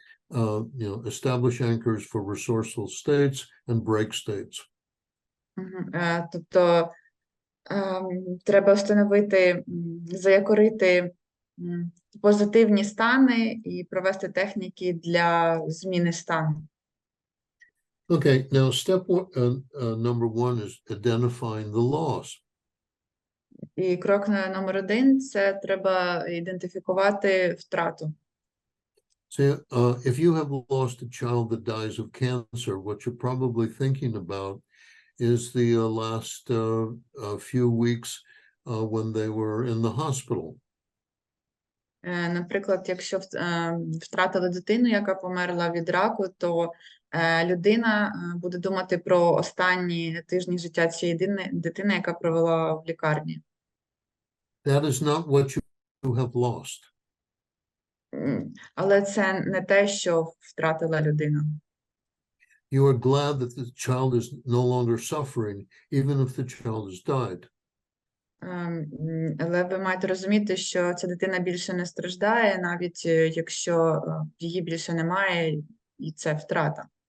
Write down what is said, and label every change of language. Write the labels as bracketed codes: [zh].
[en] Establish anchors for resourceful states and break states. [uk] Тобто треба встановити, заякорити позитивні стани і провести техніки для зміни стану. [en] Okay, now step number one is identifying the loss. [uk] І крок номер 1 – це треба ідентифікувати втрату. [en] So if you have lost a child that dies of cancer, what you're probably thinking about is the last few weeks when they were in the hospital. [uk] Наприклад, якщо втратили дитину, яка померла від раку, то людина буде думати про останні тижні життя цієї дитини, яка провела в лікарні. [en] That is not what you have lost. [uk] Але це не те, що втратила людина. [en] You are glad that the child is no longer suffering, even if the child has died. [uk] Але ви маєте розуміти, що ця дитина більше не страждає, навіть якщо її більше немає, і це втрата.